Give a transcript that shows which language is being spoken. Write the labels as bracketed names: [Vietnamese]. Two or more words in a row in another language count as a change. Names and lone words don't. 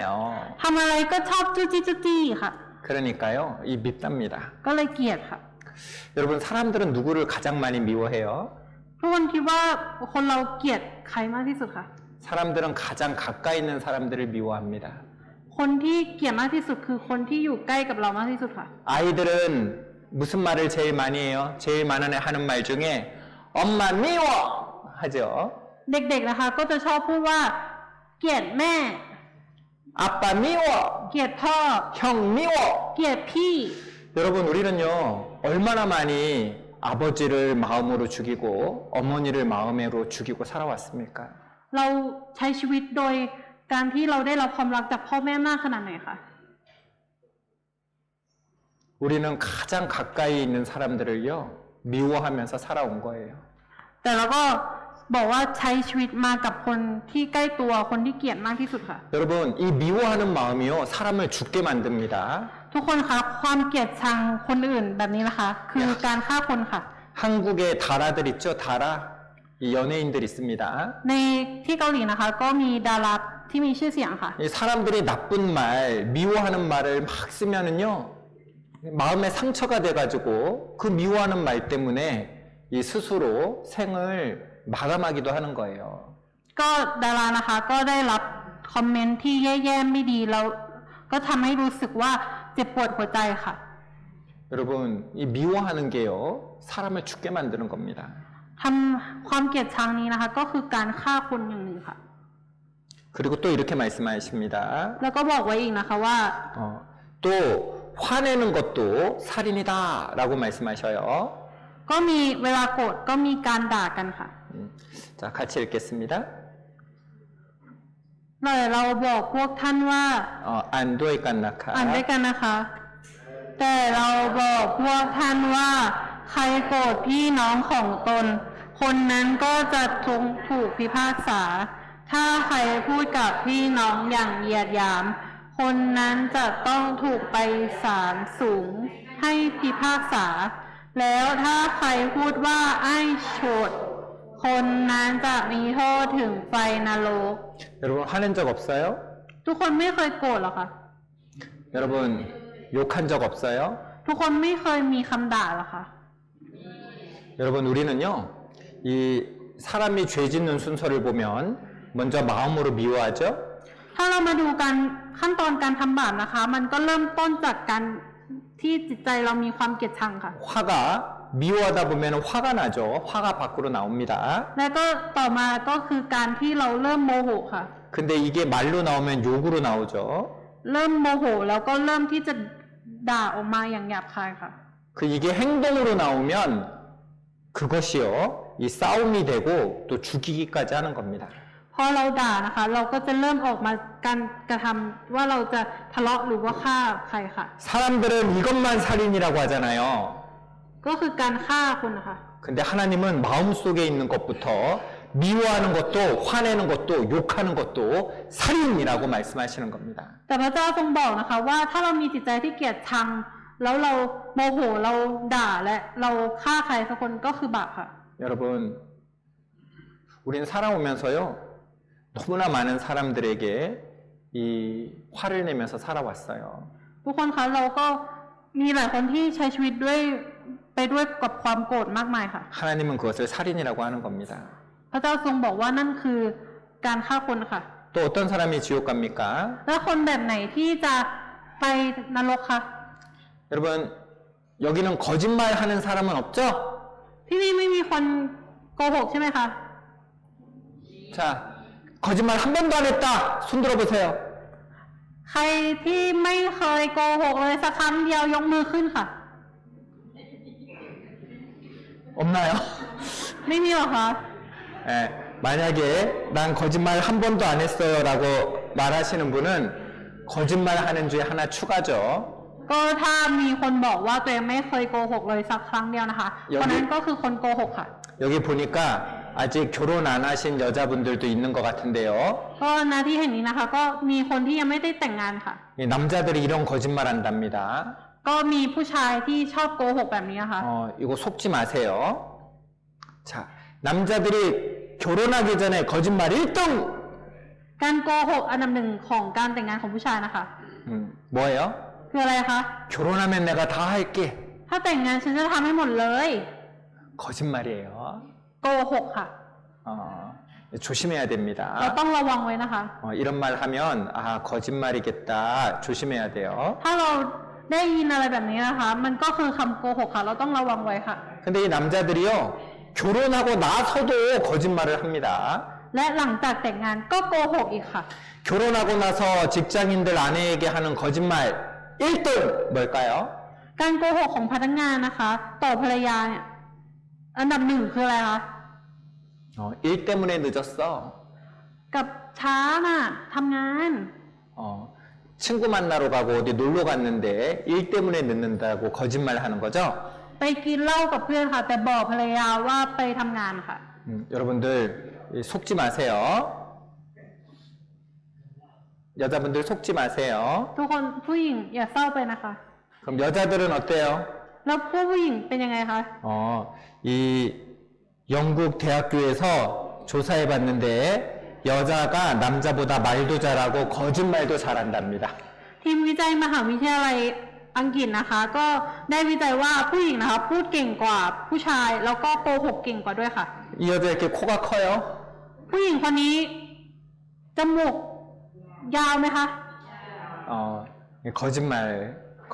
[Thai] ทำอะไรก็ชอบจุจี้จุจี้ค่ะ [Korean] 그러니까요, 이 밉답니다. [Thai] ก็เลยเกลียดค่ะ [Korean] 여러분 사람들은 누구를 가장 많이 미워해요? [Thai] ทุกคนคิดว่าคนเราเกลียดใครมากที่สุดคะ [Korean] 사람들은 가장 가까이 있는 사람들을 미워합니다. [Thai] คนที่เกลียดมากที่สุดคือคนที่อยู่ใกล้กับเรามากที่สุดค่ะ [Korean] 아이들은 무슨 말을 제일 많이 해요? 제일 많은 하는 말 중에 엄마 미워 하죠. [Thai] เด็กๆนะคะ ก็จะชอบพูดว่า เกลียดแม่ [Korean] 아빠 미워, [Thai] เกลียดพ่อ [Korean] 형 미워. [Thai] เกลียดพี่ [Korean] 여러분 우리는요 얼마나 많이 아버지를 마음으로 죽이고 어머니를 마음으로 죽이고 살아왔습니까? [Thai] เราใช้ชีวิตโดยการที่เราได้รับความรักจากพ่อแม่มากขนาดไหนคะ [Korean] 우리는 가장 가까이 있는 사람들을요 미워하면서 살아온 거예요. [Thai] แต่เราก็บอกว่าใช้ชีวิตมากับคนที่ใกล้ตัวคนที่เกลียดมากที่สุดค่ะ [Korean] 여러분 이 미워하는 마음이요 사람을 죽게 만듭니다. [Thai] ทุกคนคะความเกลียดชังคนอื่นแบบนี้นะคะ คือการฆ่าคนค่ะ [Korean] 한국에 다라들 있죠 다라 이 연예인들 있습니다. [Thai] ในที่เกาหลีนะคะ ก็มีดาราที่มีชื่อเสียงค่ะ [Korean] 이 사람들이 나쁜 말 미워하는 말을 막 쓰면은요 마음에 상처가 돼가지고 그 미워하는 말 때문에 이 스스로 생을 마감하기도 하는 거예요. [Thai] ก็ดารานะคะก็ได้รับคอมเมนต์ที่แย่ๆไม่ดีแล้วก็ทำให้รู้สึกว่าเจ็บปวดหัวใจค่ะ [Korean] 여러분, 이 미워하는 게요, 사람을 죽게 만드는 겁니다. [Thai] ทำความเกลียดชังนี้นะคะ ก็คือการฆ่าคนอย่างหนึ่งค่ะ [Korean] 그리고 또 이렇게 말씀하십니다. [Thai] แล้วก็บอกไว้อีกนะคะว่า [Korean] 또 화내는 것도 살인이다 라고 말씀하셔요. [Thai] ก็มีเวลาโกรธก็มีการด่ากันค่ะ [Korean] 자, 같이 읽겠습니다. [Thai] เราบอกพวกท่านว่า 안ด้วยกันนะคะ อ่านด้วยกันนะคะ แต่เราบอกพวกท่านว่า ใครโกรธพี่น้องของตน คนนั้นก็จะถูกพิพากษา ถ้าใครพูดกับพี่น้องอย่างเหยียดหยาม คนนั้นจะต้องถูกไปศาลสูงให้พิพากษา แล้วถ้าใครพูดว่าไอ้โฉดคนนั้นจะมีโทษถึงไฟนรก [Korean] 여러분 화낸 적 없어요? [Thai] ทุกคนไม่เคยโกรธหรอคะ [Korean] 여러분 욕한 적 없어요? [Thai] ทุกคนไม่เคยมีคำด่าหรอคะ [Korean] 여러분 우리는요, 이 사람이 죄 짓는 순서를 보면 먼저 마음으로 미워하죠? [Thai] ถ้าเรามาดูการขั้นตอนการทำบาปนะคะ มันก็เริ่มต้นจากการที่จิตใจเรามีความเกลียดชังค่ะ [Korean] 화가 미워하다 보면 화가 나죠. 화가 밖으로 나옵니다. [Thai] แล้วก็ต่อมาก็คือการที่เราเริ่มโมโหค่ะ [Korean] 근데 이게 말로 나오면 욕으로 나오죠. [Thai] เริ่มโมโหแล้วก็เริ่มที่จะด่าออกมาอย่างหยาบคายค่ะ [Korean] 이게 행동으로 나오면 그것이요, 이 싸움이 되고 또 죽이기까지 하는 겁니다. [Thai] พอเราด่านะคะ เราก็จะเริ่มออกมาการกระทำว่าเราจะทะเลาะหรือว่าฆ่าใครค่ะ [Korean] 사람들은 이것만 살인이라고 하잖아요. [Thai] ก็คือการฆ่าคนนะคะ [Korean] 근데 하나님은 마음속에 있는 것부터 미워하는 것도 화내는 것도 욕하는 것도 살인이라고 말씀하시는 겁니다. [Thai] แต่พระเจ้าทรงบอกนะคะว่าถ้าเรามีจิตใจที่เกลียดชัง แล้วเราโมโหเราด่าและเราฆ่าใครสักคนก็คือบาปค่ะ [Korean] 여러분, 우리는 살아오면서요, 너무나 많은 사람들에게 이 화를 내면서 살아왔어요. [Thai] ทุกคนคะเราก็มีหลายคนที่ใช้ชีวิตไปด้วยกับความโกรธมากมายค่ะ [Korean] 하나님은 그것을 살인이라고 하는 겁니다. [Thai] พระเจ้าทรงบอกว่านั่นคือการฆ่าคนค่ะ [Korean] 또 어떤 사람이 지옥 갑니까? [Thai] แล้วคนแบบไหนที่จะไปนรกคะ [Korean] 여러분, 여기는 거짓말 하는 사람은 없죠? [Thai] ที่นี่ไม่มีคนโกหกใช่ไหมคะ [Korean] 자, 거짓말 한 번도 안 했다. 손 들어보세요. [Thai] ใครที่ไม่เคยโกหกเลยสักครั้งเดียวยกมือขึ้นค่ะ [Korean] 없나요? [Thai] ไม่มีหรอคะ [Korean] 예, 만약에 난 거짓말 한 번도 안 했어요 라고 말하시는 분은 거짓말 하는 주에 하나 추가죠. [Thai] ก็ถ้ามีคนบอกว่าตัวเองไม่เคยโกหกเลยสักครั้งเดียวนะคะคนนั้นก็คือคนโกหกค่ะ [Korean] 여기 보니까 아직 결혼 안 하신 여자분들도 있는 것 같은데요. [Thai] ก็หน้าที่แห่งนี้นะคะ ก็มีคนที่ยังไม่ได้แต่งงานค่ะ [Korean] 이 남자들이 이런 거짓말 한답니다. [Thai] ก็มีผู้ชายที่ชอบโกหกแบบนี้นะคะ [Korean] 이거 속지 마세요. 자, 남자들이 결혼하기 전에 거짓말 1등! [Thai] การโกหกอันดับหนึ่งของการแต่งงานของผู้ชายนะคะ [Korean] 뭐예요? [Thai] คืออะไรคะ [Korean] 결혼하면 내가 다 할게. [Thai] ถ้าแต่งงานฉันจะทำให้หมดเลย [Korean] 거짓말이에요. [Thai] โกหกค่ะ [Korean] 조심해야 [Thai] เรา [Korean] 됩니다. [Thai] ต้องระวังไว้นะคะ [Korean] 이런 말 하면 거짓말이겠다. 조심해야 돼요. [Thai] ถ้าเราได้ยินอะไรแบบนี้นะคะ มันก็คือคำโกหกค่ะ เราต้องระวังไว้ค่ะ [Korean] 근데 이 남자들이요, 결혼하고 나서도 거짓말을 합니다. [Thai] และหลังจากแต่งงานก็โกหกอีกค่ะ [Korean] 결혼하고 나서 직장인들 아내에게 하는 거짓말 1등 뭘까요? [Thai] การโกหกของพนักงานนะคะ ต่อภรรยาเนี่ยอันดับหนึ่งคืออะไรคะ [Korean] 일 때문에 늦었어. [Thai] กับช้าน่ะทำงาน [Korean] 친구 만나러 가고 어디 놀러 갔는데 일 때문에 늦는다고 거짓말 하는 거죠? [Thai] ไปกินเหล้ากับเพื่อนค่ะ แต่บอกภรรยาว่าไปทำงานค่ะ [Korean] 여러분들 속지 마세요. 여자분들 속지 마세요. [Thai] ทุกคนผู้หญิงอย่าเศร้าไปนะคะ [Korean] 그럼 여자들은 어때요? [Thai] แล้วผู้หญิงเป็นยังไงคะ [Korean] 이 영국 대학교에서 조사해 봤는데 여자가 남자보다 말도 잘하고 거짓말도 잘한답니다. [Thai] ทีมวิจัยมหาวิทยาลัยอังกฤษนะคะ ก็ได้วิจัยว่าผู้หญิงนะคะ พูดเก่งกว่าผู้ชายแล้วก็โกหกเก่งกว่าด้วยค่ะ [Korean] 이 여자 이렇게 코가 커요? [Thai] ผู้หญิงคนนี้จมูกยาวไหมคะ [Korean] 거짓말해서 그렇죠?